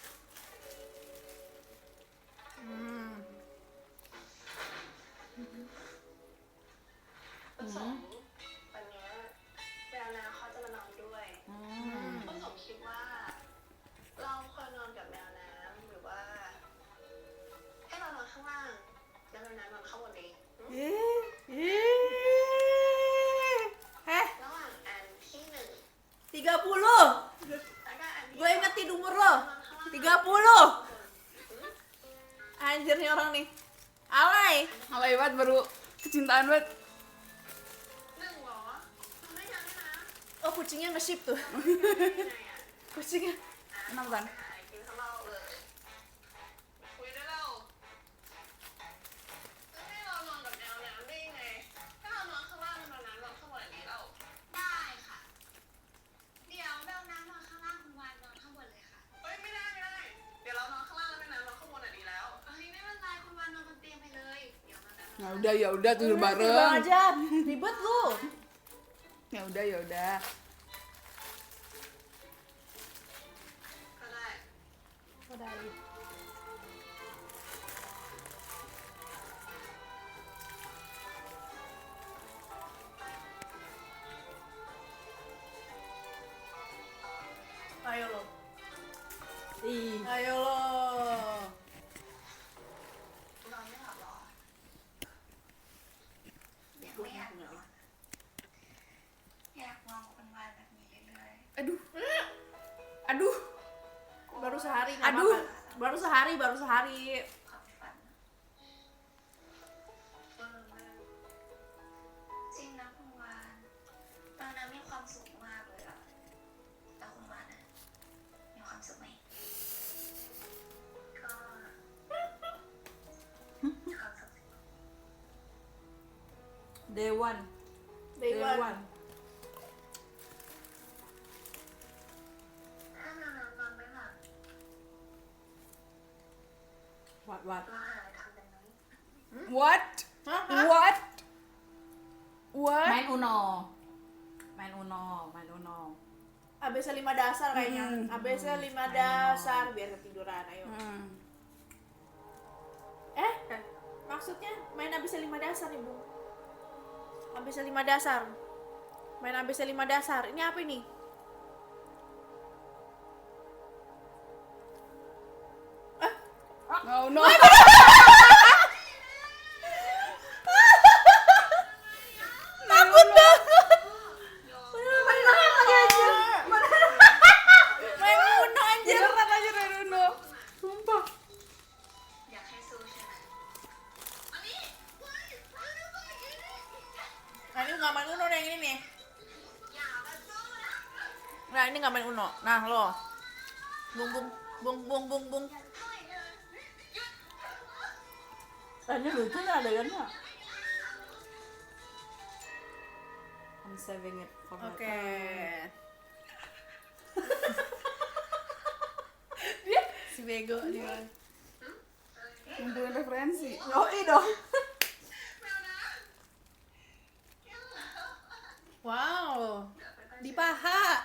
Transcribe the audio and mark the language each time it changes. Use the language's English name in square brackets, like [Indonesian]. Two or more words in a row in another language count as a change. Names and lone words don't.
[Thai] ต้นสมวันนี้แววนาเขาจะมานอนด้วยต้นสมคิดว่า เราควรนอนกับแมวน้ำหรือว่า ให้เรานอนข้างล่างแล้วแมวน้ำนอนข้างบนดีระหว่างอันที่1 30. แล้วก็อันที่ [Indonesian] Gue ingetin umur lo. 30. Anjir nih orang nih. Alay. Alay banget, baru kecintaan banget. [Thai] 1เหรอทำได้ยังไงนะ [Indonesian] Oh, kucingnya nge-ship tuh. [Thai] ยังไงอ่ะ [Indonesian] Kucingnya. Enak kan? [Thai] กินข้างนอกเลยคุยได้แล้วให้เรานอนกับแมวน้ำได้ยังไงถ้าเรานอนข้างล่างแมวน้ำนอนข้างบนอย่างนี้เราได้ค่ะ เดี๋ยวแมวน้ำนอนข้างล่างคุณวานนอนข้างบนเลยค่ะ เฮ้ยไม่ได้ เดี๋ยวเรานอนข้างล่างแล้วแมวน้ำนอนข้างบนอ่ะ [Indonesian] Nah, ya udah tidur Bang bareng. aja, ribet lu. Ya udah. [Thai] ก็ได้ [Indonesian] Udah. Ayo lo. Ih, Ayo lo. [Thai] นอนไม่หลับหรอยังไม่อยากนอนอยากมองคนวานแบบนี้เรื่อย [Indonesian] Aduh. Baru sehari nggak Aduh. makan. Baru sehari. [Thai] ๆความฝันจริงนะคุณวานตอนนั้นมีความสุขมากเลยอะแต่คุณวานอะมีความสุขไหมก็มีความสุข [English] day one. Day one. [Thai] ถ้านอนนอนไม่หลับ [English] What? [Thai] เราหาอะไรทำกันไหม [English] What? Hah? What? [Indonesian] Main Uno. Main Uno. ABC 5 dasar kayaknya. ABC 5 dasar biar ketiduran. Ayo. Maksudnya main ABC 5 dasar nih, Bu. ABC 5 dasar. Main ABC 5 dasar. Ini apa ini? No. Takut banget. Main lagi anjir. Main Uno anjir. Beneran aja Redono. Sumpah. [Thai] อยากให้สู้ใช่ไหมอันนี้ [Indonesian] Nah, ini nggak main Uno yang ini nih. [Thai] อย่ามาสู้นะ [Indonesian] Nah, ini nggak main Uno. Nah, lo. Bung. Tanya lucu nggak adegannya? [English] I'm saving it for my [Indonesian] Oke. Si bego dia. Ngumpulin referensi. Oh, dong. Wow. Di paha.